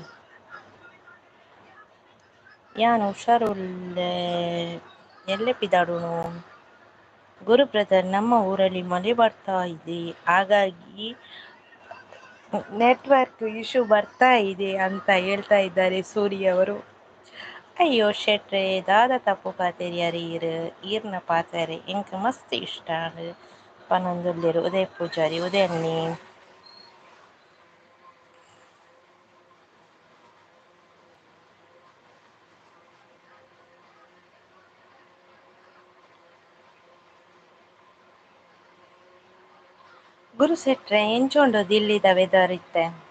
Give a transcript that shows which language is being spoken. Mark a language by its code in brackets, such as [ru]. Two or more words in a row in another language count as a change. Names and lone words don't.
[tcy] ಯಾನ್ ಹುಷಾರುಳ್ಳೆ ಎಲ್ಲೆ ಪಿದಾಡುನು ಗುರು ಬ್ರದರ್. [kn] ನಮ್ಮ ಊರಲ್ಲಿ ಮಳೆ ಬರ್ತಾ ಇದೆ ಹಾಗಾಗಿ [en] network issue [kn] ಬರ್ತಾ ಇದೆ ಅಂತ ಹೇಳ್ತಾ ಇದ್ದಾರೆ ಸೂರಿ ಅವರು. [tcy] ಅಯ್ಯೋ ಶೆಟ್ರೆ ದಾದ ತಪ್ಪು ಪಾತೆರ್ ಯಾರೀರ್ ಈರ್ನ ಪಾತೆರೆ ಇಂಕ್ ಮಸ್ತ್ ಇಷ್ಟ ಪನೊಂದುಲ್ಲೆರ್ ಉದಯ್ ಪೂಜಾರಿ ಉದಯನ್ನಿ. ಗುರು ಶೆಟ್ರೆ ಎಂಚೊಂಡು ದಿಲ್ಲಿದ ವೆದರ್ ಇತ್ತೆ?